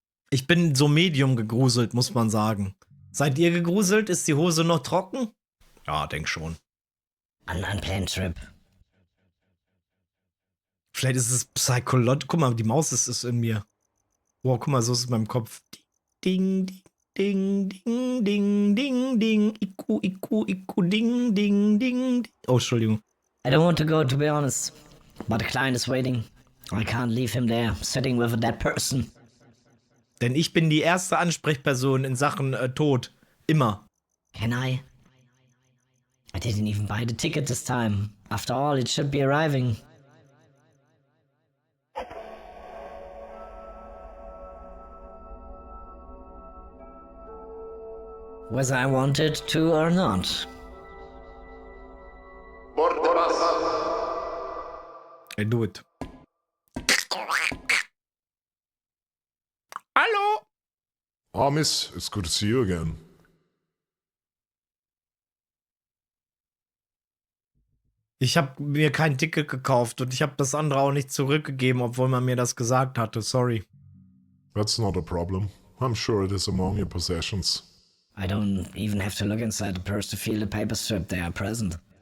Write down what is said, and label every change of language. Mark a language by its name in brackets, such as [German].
[German] Ich bin so medium gegruselt, muss man sagen. Seid ihr gegruselt? Ist die Hose noch trocken? Ja, denk schon. [English] An unplanned trip. [German] Vielleicht ist es psychologisch. Guck mal, die Maus ist in mir. Wow, guck mal, so ist es in meinem Kopf. Ding, ding, ding, ding, ding, ding. Iku, iku, iku, ding, ding, ding. Oh, Entschuldigung. [English] I don't want to go, to be honest. But the client is waiting. I can't leave him there, sitting with a dead person. [German] Denn ich bin die erste Ansprechperson in Sachen Tod. Immer. [English] Can I? I didn't even buy the ticket this time. After all, it should be arriving. Whether I wanted to or not. I do it. [German] Hallo? [English] Ah, miss, it's good to see you again. [German] Ich habe mir kein Ticket gekauft und ich habe das andere auch nicht zurückgegeben, obwohl man mir das gesagt hatte. [English] Sorry. That's not a problem. I'm sure it is among your possessions. I don't even have to look inside the purse to feel the paper strip they are present.